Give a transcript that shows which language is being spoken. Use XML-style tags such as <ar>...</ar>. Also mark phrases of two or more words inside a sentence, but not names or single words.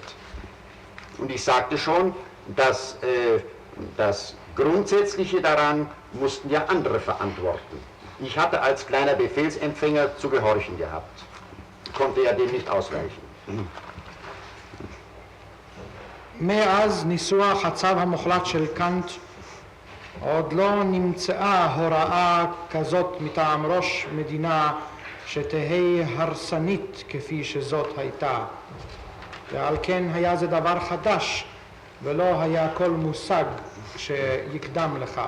<de>Und ich sagte schon, dass das Grundsätzliche daran mussten ja andere verantworten. Ich hatte als kleiner Befehlsempfänger zu gehorchen gehabt, konnte ja dem nicht ausweichen.</de> <he>מאז ניסוח הצו המוחלט של קאנט עוד לא נמצאה הוראה כזאת מטעם ראש מדינה שתהא הרסנית כפי שזאת הייתה, ועל כן היה זה דבר חדש ולא היה כל מושג שיקדם לכך.</he>